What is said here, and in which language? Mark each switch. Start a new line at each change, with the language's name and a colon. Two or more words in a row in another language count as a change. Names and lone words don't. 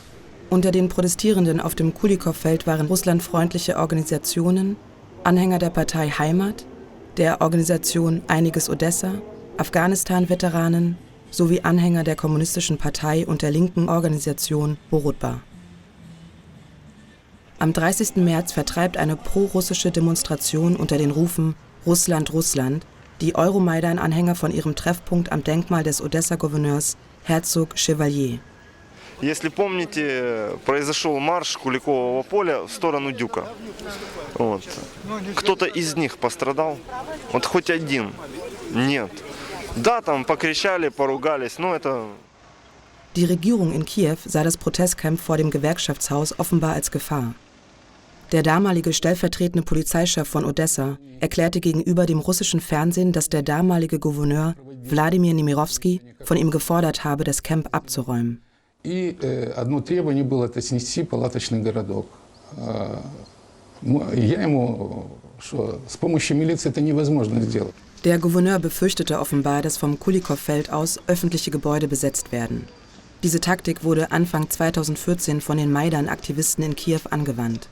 German: Unter den Protestierenden auf dem Kulikow-Feld waren russlandfreundliche Organisationen, Anhänger der Partei Heimat, der Organisation Einiges Odessa, Afghanistan-Veteranen sowie Anhänger der Kommunistischen Partei und der linken Organisation Borutba. Am 30. März vertreibt eine pro-russische Demonstration unter den Rufen Russland, Russland die Euromaidan-Anhänger von ihrem Treffpunkt am Denkmal des Odessa-Gouverneurs Herzog Chevalier.
Russian: Если помните, произошел марш Куликового поля в сторону Дюка. Вот. Кто-то из них пострадал? Вот хоть один? Нет. Да, там покричали, поругались, но это...
German: Die Regierung in Kiew sah das Protestcamp vor dem Gewerkschaftshaus offenbar als Gefahr. Der damalige stellvertretende Polizeichef von Odessa erklärte gegenüber dem russischen Fernsehen, dass der damalige Gouverneur Wladimir Nemirovsky von ihm gefordert habe, das Camp abzuräumen.
Russian: И одно требование было это снести палаточный городок. Я ему, что с помощью милиции это невозможно сделать.
German: Der Gouverneur befürchtete offenbar, dass vom Kulikow-Feld aus öffentliche Gebäude besetzt werden. Diese Taktik wurde Anfang 2014 von den Maidan-Aktivisten in Kiew angewandt.